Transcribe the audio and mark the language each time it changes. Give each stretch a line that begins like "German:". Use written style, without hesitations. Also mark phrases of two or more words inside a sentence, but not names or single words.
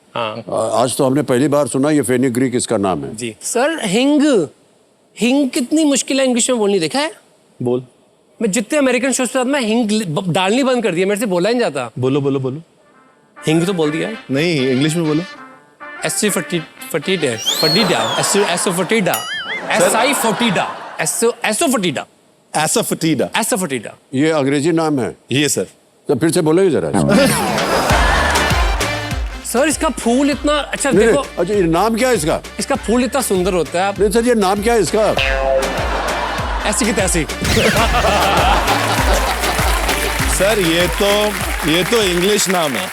Hindi: हाँ आज तो हमने पहली बार सुना ये फेनुग्रीक इसका नाम है। जी सर। हिंग, हिंग कितनी मुश्किल है इंग्लिश में बोलनी, देखा है? बोल, मैं जितने
English: American shows
Hindi: पे मैं हिंग डालनी बंद कर दिया, मेरे से बोला ही नहीं जाता। बोलो बोलो बोलो। हिंग तो बोल दिया। नहीं, इंग्लिश में बोलो। एसो फटीडा, एसो फटीडा, एसआई फटीडा, एसो फटीडा, एसाफेटिडा। एसो फटीडा। ये अंग्रेजी नाम है, ये सर। तो फिर से बोलोगे जरा। सर इसका फूल इतना अच्छा, नहीं, देखो अच्छा ये नाम क्या है इसका? इसका फूल इतना सुंदर होता है। आप नहीं सर, ये नाम क्या है इसका? ऐसी की तैसी। सर ये तो इंग्लिश नाम है।